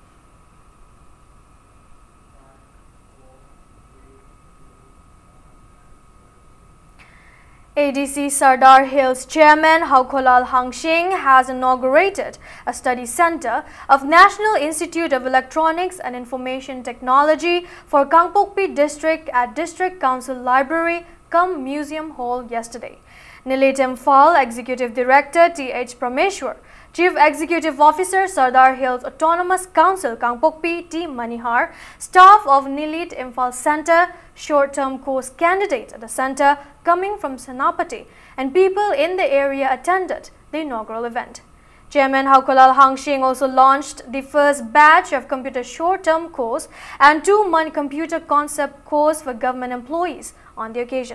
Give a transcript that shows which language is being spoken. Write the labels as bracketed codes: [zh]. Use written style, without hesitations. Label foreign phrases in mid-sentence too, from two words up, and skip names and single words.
[en] ADC Sardar Hills Chairman Haukholal Hangshing has inaugurated a study center of National Institute of Electronics and Information Technology for Kangpokpi District at District Council Library cum Museum Hall yesterday. Nilit Imphal Executive Director T.H. Prameshwar, Chief Executive Officer Sardar Hills Autonomous Council Kangpokpi T. Manihar, staff of Nilit Imphal Center, short-term course candidate at the center coming from Senapati, and people in the area attended the inaugural event. Chairman Haukholal Hangshing also launched the first batch of computer short-term course and 2-month computer concept course for government employees on the occasion.